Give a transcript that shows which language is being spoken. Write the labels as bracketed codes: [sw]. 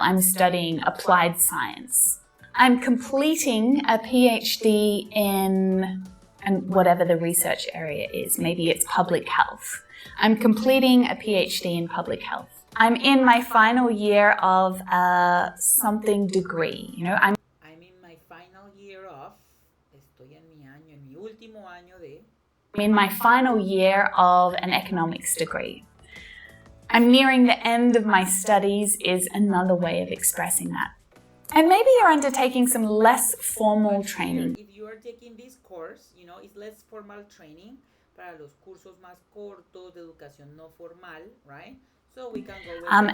[en] I'm studying applied science. I'm completing a PhD in and whatever the research area is. Maybe it's public health. I'm completing a PhD in public health. I'm in my final year of a something degree. I'm in my final year of, [es] estoy en mi último año de, [en] in my final year of an economics degree. I'm nearing the end of my studies is another way of expressing that. And maybe you're undertaking some less formal training. If you are taking this course, it's less formal training [es] para los cursos más cortos de educación no formal, [en] right? So we can go with